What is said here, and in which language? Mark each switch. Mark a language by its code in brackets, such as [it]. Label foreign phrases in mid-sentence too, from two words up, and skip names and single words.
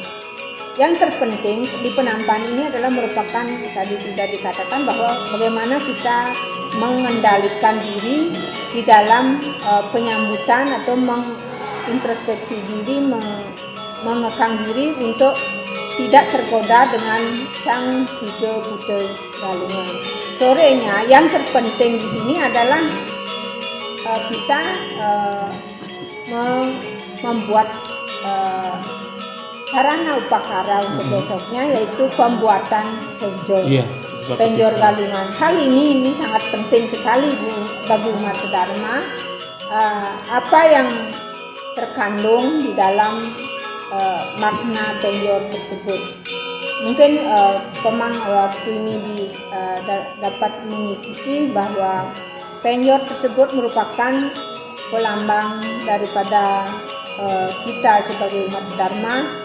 [id] Yang terpenting di penampakan ini adalah merupakan, tadi sudah dikatakan bahwa bagaimana kita mengendalikan diri di dalam penyambutan atau mengintrospeksi diri, mengekang diri untuk tidak tergoda dengan sang 3 buta galungan. Sorenya yang terpenting di sini adalah kita membuat sarana upakara untuk besoknya, yaitu pembuatan penjor. Penjor galungan. Hal ini sangat penting sekali bagi umat Dharma. Apa yang terkandung di dalam makna penjor tersebut. Mungkin Pemang waktu ini dapat mengikuti bahwa penjor tersebut merupakan pelambang daripada kita sebagai umat Dharma.